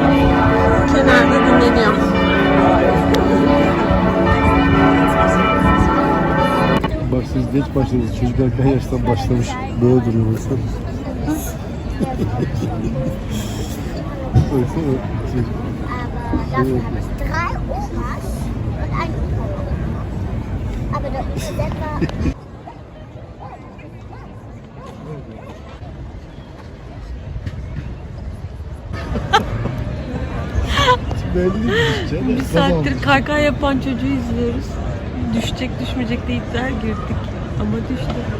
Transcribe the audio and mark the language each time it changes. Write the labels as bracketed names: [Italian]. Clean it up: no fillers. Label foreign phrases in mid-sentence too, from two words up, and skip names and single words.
[Turkish] Kenarda dinleniyor. Bak siz geç başladınız. Çocuk erken yaştan başlamış. Böyle duruyor mesela. Baksana. [German] Davon habe ich 3 Omas und ein Opa. Aber der Übersetzer. [Turkish] Bir saattir kaykay yapan çocuğu izliyoruz. Düşecek düşmeyecek diye iddia girdik. Ama düştü.